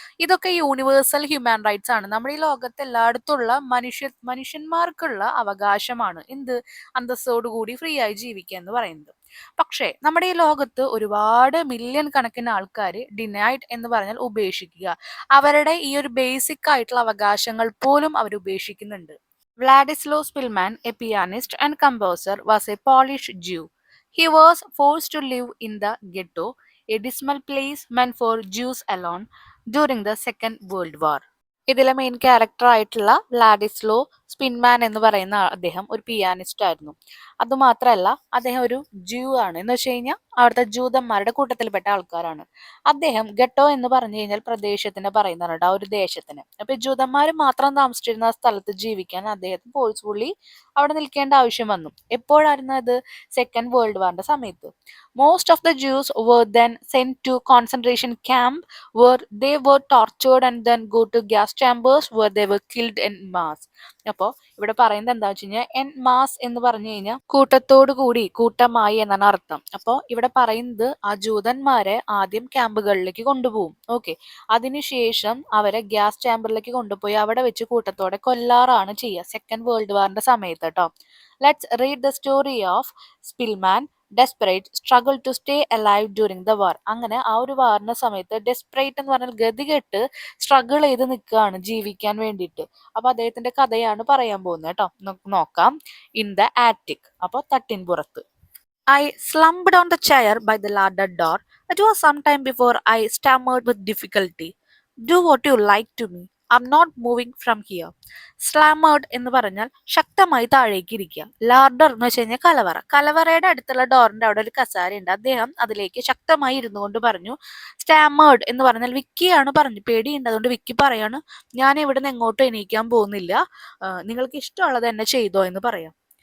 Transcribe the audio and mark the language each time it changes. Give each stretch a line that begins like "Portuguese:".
Malayalam: ഇതൊക്കെ universal human rights ആണ്. നമ്മുടെ ഈ ലോകത്ത് എല്ലായിടത്തുള്ള മനുഷ്യന്മാർക്കുള്ള അവകാശമാണ് എന്ത്, അന്തസ്സോടുകൂടി ഫ്രീ ആയി ജീവിക്കുക എന്ന് പറയുന്നത്. പക്ഷേ നമ്മുടെ ഈ ലോകത്ത് ഒരുപാട് മില്യൺ കണക്കിന് ആൾക്കാർ ഡിനൈഡ് എന്ന് പറഞ്ഞാൽ ഉപേക്ഷിക്കുക, അവരുടെ ഈ ഒരു ബേസിക് ആയിട്ടുള്ള അവകാശങ്ങൾ പോലും അവർ ഉപേക്ഷിക്കുന്നുണ്ട്.
English: Władysław Spilman, a pianist and composer, was a Polish Jew. He was forced to live in the ghetto, a dismal place meant for Jews alone, during the Second World War.
Malayalam: ഇതിലെ main character ആയിട്ടുള്ള വ്ലാഡിസ്ലോ സ്പിൻമാൻ എന്ന് പറയുന്ന അദ്ദേഹം ഒരു pianist ആയിരുന്നു. അതുമാത്രമല്ല അദ്ദേഹം ഒരു ജൂ ആണ്. എന്ന് വെച്ച് കഴിഞ്ഞാൽ അവിടുത്തെ ജൂതന്മാരുടെ കൂട്ടത്തിൽപ്പെട്ട ആൾക്കാരാണ്. അദ്ദേഹം ഗട്ടോ എന്ന് പറഞ്ഞു കഴിഞ്ഞാൽ പ്രദേശത്തിന് പറയുന്നതാണ്, ആ ഒരു ദേശത്തിന്. അപ്പൊ ജൂതന്മാർ മാത്രം താമസിച്ചിരുന്ന സ്ഥലത്ത് ജീവിക്കാൻ അദ്ദേഹത്തിന് ഫോഴ്സ്ഫുള്ളി അവിടെ നിൽക്കേണ്ട ആവശ്യം വന്നു. എപ്പോഴായിരുന്നു അത്? സെക്കൻഡ് വേൾഡ് വാറിന്റെ സമയത്ത്.
English: Most of the Jews were then sent to concentration camp where they were tortured and then go to gas chambers where they were killed in mass.
Malayalam: അപ്പോൾ ഇവിടെ പറയുന്നത് എന്താ വെച്ച് കഴിഞ്ഞാൽ എൻ മാസ് എന്ന് പറഞ്ഞു കഴിഞ്ഞാൽ കൂട്ടത്തോടു കൂടി, കൂട്ടമായി എന്നാണ് അർത്ഥം. അപ്പോൾ ഇവിടെ പറയുന്നത് ആ ജൂതന്മാരെ ആദ്യം ക്യാമ്പുകളിലേക്ക് കൊണ്ടുപോകും. ഓക്കെ, അതിനുശേഷം അവരെ ഗ്യാസ് ചാമ്പറിലേക്ക് കൊണ്ടുപോയി അവിടെ വെച്ച് കൂട്ടത്തോടെ കൊല്ലാറാണ് ചെയ്യുക സെക്കൻഡ് വേൾഡ് വാറിന്റെ സമയത്ത് കേട്ടോ.
English: Let's read the story of Szpilman, desperate struggle to stay alive during the war.
Malayalam: അങ്ങനെ ആ ഒരു വാറിന്റെ സമയത്ത് ഡെസ്പറേറ്റ് എന്ന് പറഞ്ഞാൽ ഗതികെട്ട് സ്ട്രഗിൾ ചെയ്ത് നിൽക്കുകയാണ് ജീവിക്കാൻ വേണ്ടിയിട്ട്. അപ്പൊ അദ്ദേഹത്തിന്റെ കഥയാണ് പറയാൻ പോകുന്നത് കേട്ടോ. നോക്കാം.
English: in the attic,
Malayalam: അപ്പൊ തട്ടിൻപുറത്ത്.
English: I slumped on the chair by the ladder door. It was some time before I stammered with difficulty. Do what you like to me. I'm not moving from here.
Malayalam: സ്ലാമേർഡ് എന്ന് പറഞ്ഞാൽ ശക്തമായി താഴേക്ക് ഇരിക്കുക. ലാർഡർ എന്ന് വെച്ച് കഴിഞ്ഞാൽ കലവറ. കലവറയുടെ അടുത്തുള്ള ഡോറിന്റെ അവിടെ ഒരു കസാരയുണ്ട്. അദ്ദേഹം അതിലേക്ക് ശക്തമായി ഇരുന്നു കൊണ്ട് പറഞ്ഞു. സ്റ്റാമേർഡ് എന്ന് പറഞ്ഞാൽ വിക്കിയാണ് പറഞ്ഞു. പേടിയുണ്ട്, അതുകൊണ്ട് വിക്കി പറയാണ്, ഞാൻ ഇവിടെ നിന്ന് എങ്ങോട്ടും എണീക്കാൻ പോകുന്നില്ല, നിങ്ങൾക്ക് ഇഷ്ടമുള്ളത് എന്നെ ചെയ്തോ എന്ന് പറയാം.